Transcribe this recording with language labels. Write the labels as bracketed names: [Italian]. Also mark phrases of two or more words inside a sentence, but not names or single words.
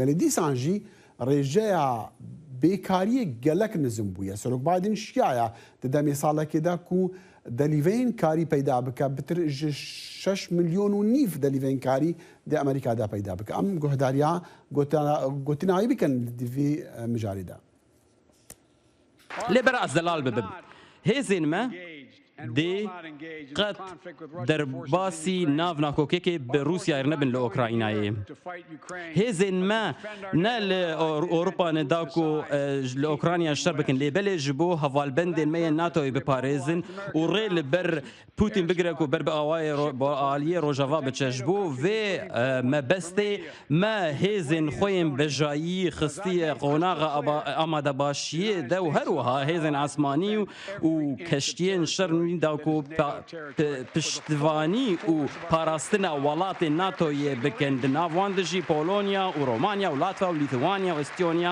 [Kurdish] Lê dîsan jî rêjeya bêkariyê gelek nizm bûye. Serok Biden şiyaya di demê salekê de ku delîveyên karî peyda bike bitir ji 6 milyon û nîv delîveyên karî di Amerîka de peyda bike. Em guhdariya gotinayî bikin di vê mijarê de. لێ بەرەز دەلال ببن هێزên me dê qet derbaasî nav nakokekê bi Rûsyayê nebin li Ukraynayê. Hêzên me ne li Ewropa ne da ku li Ukrayna şer bikin lê belê ji bo hevalbendên me yên NATOyê biparêzin û rê li ber Putin bigire ku ber bi awayê aliyê Rojava biçe ji bo vê mebestê me hêzên xwe yên bejayî xistiye qonaxa amadebaşiyê de û her wiha hêzên esmanî û keştiyên şer da ku piştvanî û parastina welatên NATOyê bikin di nav wan de jî Polonya û Romanya û Latva û Lîtwanya û Estonya.